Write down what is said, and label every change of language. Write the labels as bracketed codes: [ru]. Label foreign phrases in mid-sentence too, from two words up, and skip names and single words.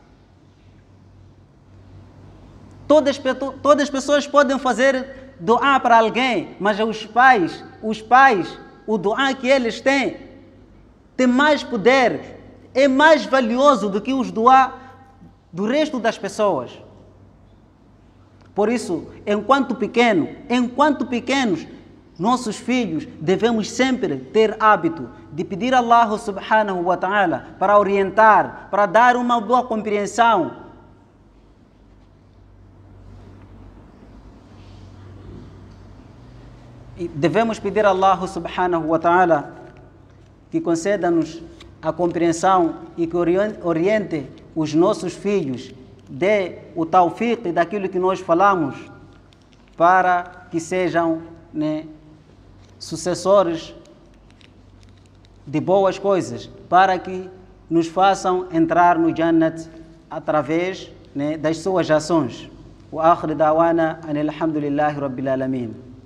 [pt] Todas as pessoas podem fazer duá para alguém, mas os pais, o duá que eles têm, tem mais poder, é mais valioso do que os duá do resto das pessoas. Por isso, enquanto pequenos, nossos filhos devemos sempre ter hábito de pedir a Allah [ar] سبحانه وتعالى [pt] para orientar, para dar uma boa compreensão. E devemos pedir a Allah [ar] سبحانه وتعالى [pt] que conceda-nos a compreensão e que oriente os nossos filhos, dê o tawfiq daquilo que nós falamos, para que sejam sucessores de boas coisas, para que nos façam entrar no Jannat através das suas ações. [ar] وآخر دعوانا أن الحمد لله رب العالمين.